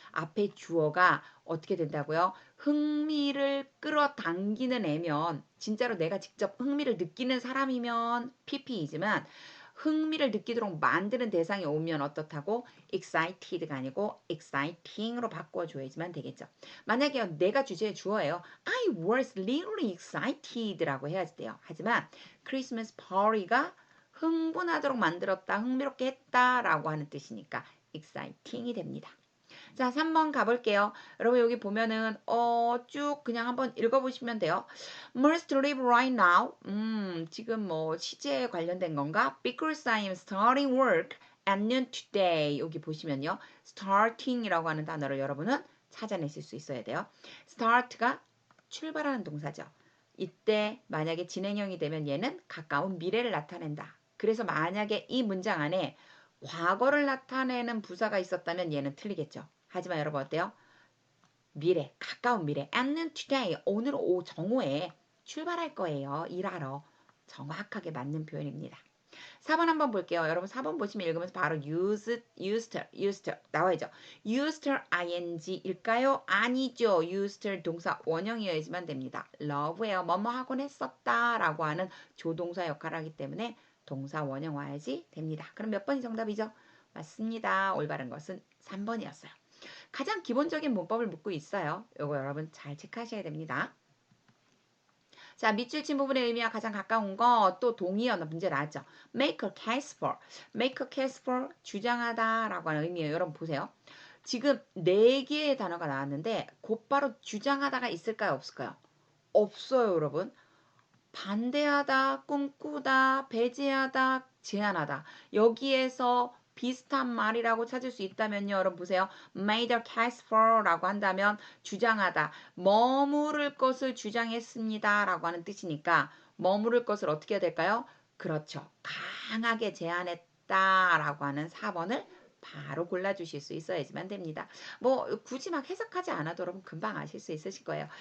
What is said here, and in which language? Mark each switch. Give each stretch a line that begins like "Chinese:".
Korean: 앞에 주어가 어떻게 된다고요? 흥미를 끌어당기는 애면 진짜로 내가 직접 흥미를 느끼는 사람이면 PP이지만 흥미를 느끼도록 만드는 대상이 오면 어떻다고? excited가 아니고 exciting으로 바꿔줘야지만 되겠죠. 만약에 내가 주제의 주어예요.
English: I was really excited라고
Korean: 해야 돼요. 하지만 크리스마스 파티가 흥분하도록 만들었다, 흥미롭게 했다라고 하는 뜻이니까 exciting이 됩니다. 자, 3번 가볼게요. 여러분 여기 보면은 쭉 그냥 한번 읽어보시면 돼요.
English: Must live right now.
Korean: 지금 뭐 시제에 관련된 건가?
English: Because I am starting work at noon today.
Korean: 여기 보시면요. starting이라고 하는 단어를 여러분은 찾아내실 수 있어야 돼요. start가 출발하는 동사죠. 이때 만약에 진행형이 되면 얘는 가까운 미래를 나타낸다. 그래서 만약에 이 문장 안에 과거를 나타내는 부사가 있었다면 얘는 틀리겠죠. 하지만 여러분 어때요? 미래, 가까운 미래. And today, 오늘 오후 정오에 출발할 거예요. 일하러. 정확하게 맞는 표현입니다. 4번 한번 볼게요. 여러분 4번 보시면 읽으면서 바로 used 나와야죠. used ing일까요? 아니죠. used 동사 원형이어야지만 됩니다. love예요. 뭐뭐 하곤 했었다 라고 하는 조동사 역할을 하기 때문에 동사 원형 와야지 됩니다. 그럼 몇 번이 정답이죠? 맞습니다. 올바른 것은 3번이었어요. 가장 기본적인 문법을 묻고 있어요. 이거 여러분 잘 체크하셔야 됩니다. 자, 밑줄 친 부분의 의미와 가장 가까운 거 또 동의어 문제 나왔죠.
English: make a case for. make a case for
Korean: 주장하다 라고 하는 의미예요. 여러분 보세요. 지금 4개의 단어가 나왔는데 곧바로 주장하다가 있을까요? 없을까요? 없어요, 여러분. 반대하다, 꿈꾸다, 배제하다, 제한하다. 여기에서 비슷한 말이라고 찾을 수 있다면요. 여러분 보세요.
English: made a case for
Korean: 라고 한다면 주장하다. 머무를 것을 주장했습니다. 라고 하는 뜻이니까 머무를 것을 어떻게 해야 될까요? 그렇죠. 강하게 제한했다. 라고 하는 4번을 바로 골라주실 수 있어야지만 됩니다. 뭐 굳이 막 해석하지 않아도 여러분 금방 아실 수 있으실 거예요.